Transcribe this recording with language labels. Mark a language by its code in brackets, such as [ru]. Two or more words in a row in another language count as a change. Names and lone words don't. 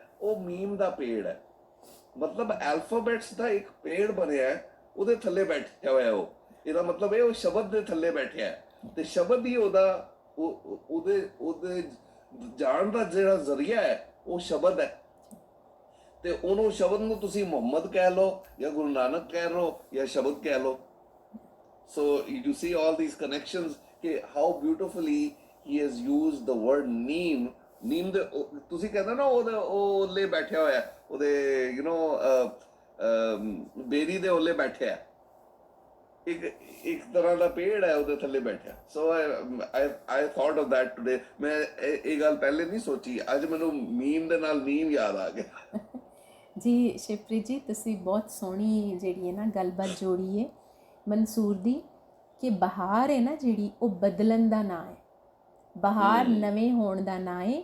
[pa] ਉਹ ਮੀਮ ਦਾ ਪੇੜ ਹੈ, ਮਤਲਬ ਐਲਫਾਬੈਟਸ ਦਾ ਇੱਕ ਪੇੜ ਬਣਿਆ ਹੈ, ਉਹਦੇ ਥੱਲੇ ਬੈਠਿਆ ਹੋਇਆ ਉਹ। ਇਹਦਾ ਮਤਲਬ ਇਹ ਉਹ ਸ਼ਬਦ ਦੇ ਥੱਲੇ ਬੈਠਿਆ ਹੈ, ਤੇ ਸ਼ਬਦ ਹੀ ਉਹਦੇ ਜਾਣ ਦਾ ਜਿਹੜਾ ਜ਼ਰੀਆ ਹੈ ਉਹ ਸ਼ਬਦ ਹੈ। ਤੇ ਉਹਨੂੰ ਸ਼ਬਦ ਨੂੰ ਤੁਸੀਂ ਮੁਹੰਮਦ ਕਹਿ ਲਓ ਜਾਂ ਗੁਰੂ ਨਾਨਕ ਕਹਿ ਲਓ ਜਾਂ ਸ਼ਬਦ ਕਹਿ ਲਓ। [en] So you see all these connections ਕਿ how beautifully he has used the word neem। [pa] ਨੀਮ ਦੇ ਤੁਸੀਂ ਕਹਿੰਦੇ ਨਾ ਉਹਦੇ ਓਲੇ ਬੈਠਿਆ ਹੋਇਆ, ਉਹਦੇ ਬੇਰੀ ਦੇ ਓਲੇ ਬੈਠਿਆ, ਇੱਕ ਤਰ੍ਹਾਂ ਦਾ ਪੇੜ ਹੈ ਉਹਦੇ ਥੱਲੇ ਬੈਠਿਆ। [en] ਸੋ I thought of that today। [pa] ਮੈਂ ਇਹ ਗੱਲ ਪਹਿਲੇ ਨਹੀਂ ਸੋਚੀ, ਅੱਜ ਮੈਨੂੰ ਮੀਮ ਦੇ ਨਾਲ ਨੀਮ ਯਾਦ ਆ ਗਿਆ। ਜੀ ਸ਼ਿਵਪ੍ਰੀਤ ਜੀ, ਤੁਸੀਂ ਬਹੁਤ ਸੋਹਣੀ ਜਿਹੜੀ ਹੈ ਨਾ ਗੱਲਬਾਤ ਜੋੜੀ ਹੈ ਮਨਸੂਰ ਦੀ, ਕਿ ਬਹਾਰ ਹੈ ਨਾ ਜਿਹੜੀ ਉਹ ਬਦਲਣ ਦਾ ਨਾਂ ਹੈ, ਬਹਾਰ ਨਵੇਂ ਹੋਣ ਦਾ ਨਾਂ ਹੈ।